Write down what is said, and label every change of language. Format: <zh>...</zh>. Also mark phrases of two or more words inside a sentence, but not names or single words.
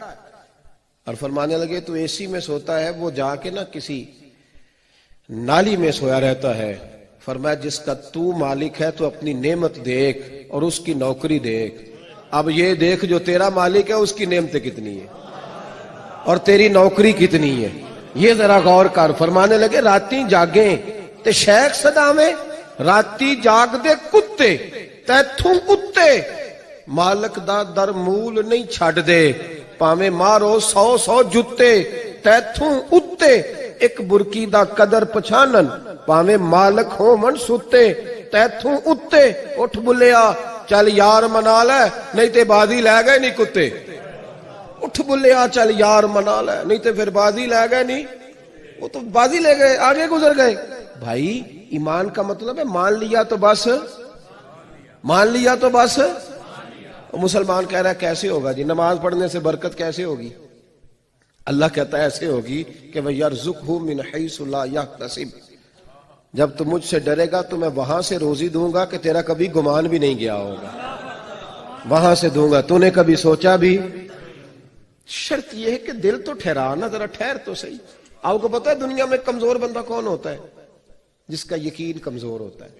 <ur>اور فرمانے لگے تو اے سی میں سوتا ہے، وہ جا کے نا کسی نالی میں سویا رہتا ہے۔ فرمایا جس کا تو مالک ہے تو اپنی نعمت دیکھ اور اس کی نوکری دیکھ، اب یہ دیکھ جو تیرا مالک ہے اس کی نعمتیں کتنی ہیں اور تیری نوکری کتنی ہے، یہ ذرا غور کر۔ فرمانے لگے</ur> <pa>راتی جاگیں تے شیخ صداویں، راتی جاگ دے کتے تیتھوں اتے، مالک دا در مول نہیں چھڈ دے، پاویں مارو 100 جتے تیتھوں اتے، ایک برکی دا قدر پچھانن پاویں مالک ہو من ستے تیتھوں اتے۔ اٹھ بلیا چل یار منا لے نہیں تے بازی لے گئے نہیں کتے، اٹھ بلیا چل یار منا لے نہیں تے پھر بازی لے گئے نہیں،</pa> <ur>وہ تو بازی لے گئے آگے گزر گئے۔ بھائی ایمان کا مطلب ہے مان لیا تو بس، مان لیا تو بس۔ مسلمان کہہ رہا ہے کیسے ہوگا جی، نماز پڑھنے سے برکت کیسے ہوگی؟ اللہ کہتا ہے ایسے ہوگی کہ</ur> <ar>وَيَرْزُقْهُ مِنْ حَيْثُ لَا يَحْتَسِبُ،</ar> <ur>جب تم مجھ سے ڈرے گا تو میں وہاں سے روزی دوں گا کہ تیرا کبھی گمان بھی نہیں گیا ہوگا، وہاں سے دوں گا تو نے کبھی سوچا بھی۔ شرط یہ ہے کہ دل تو ٹھہرانا، ذرا ٹھہر تو صحیح۔ آپ کو پتا ہے دنیا میں کمزور بندہ کون ہوتا ہے؟ جس کا یقین کمزور ہوتا ہے۔</ur>